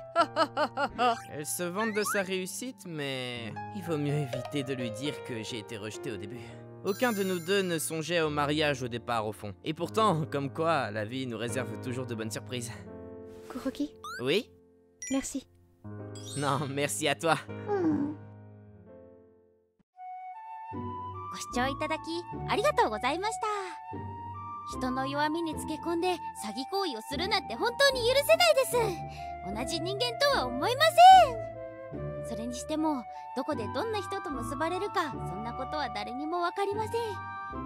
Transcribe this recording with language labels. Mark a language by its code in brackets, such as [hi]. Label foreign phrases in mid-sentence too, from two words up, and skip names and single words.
[fr] elle se vante de sa réussite, mais il vaut mieux éviter de lui dire que j'ai été rejeté au début. Aucun de nous deux ne songeait au mariage au départ au fond. Et pourtant, comme quoi, la vie nous réserve toujours de bonnes surprises. Kuroki, Oui? merci. Non, merci à toi. [ja] ご視聴いただきありがとうございました。人の弱みにつけ込んで詐欺行為をするなんて本当に許せないです。同じ人間とは思いません。それにしてもどこでどんな人と結ばれるかそんなことは誰にも分かりません。